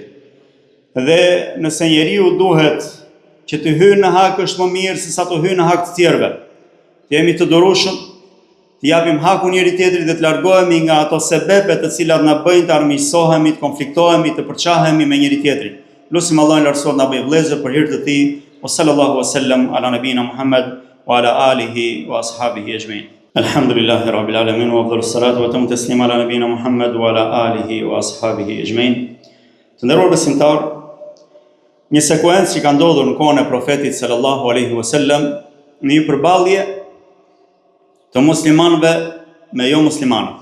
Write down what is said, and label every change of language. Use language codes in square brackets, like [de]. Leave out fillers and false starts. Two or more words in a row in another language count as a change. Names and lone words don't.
[sq] Dhe nëse njeriu duhet që të hyjë në hak është më mirë se sa të hyjë në hak të tjerëve. Të jemi të durueshëm, të japim hakun njëri tjetrit dhe të largohemi nga ato sebepe të cilat na bëjnë të armiqësohemi, të konfliktohemi, të përçahemi me njëri tjetrin. Lutim Allahun e lartësuar na bëj vëllezër për hir të tij. [ar] وصلى الله وسلم على نبينا محمد وعلى آله وأصحابه أجمعين. الحمد لله رب العالمين وأفضل الصلاة وأتم التسليم على نبينا محمد وعلى آله وأصحابه أجمعين. [sq] Të nderuar besimtar, një sekuencë që ka ndodhur në kohën e profetit [ar] صلى الله عليه وسلم, [sq] në një përballje të muslimanëve me jo muslimanët.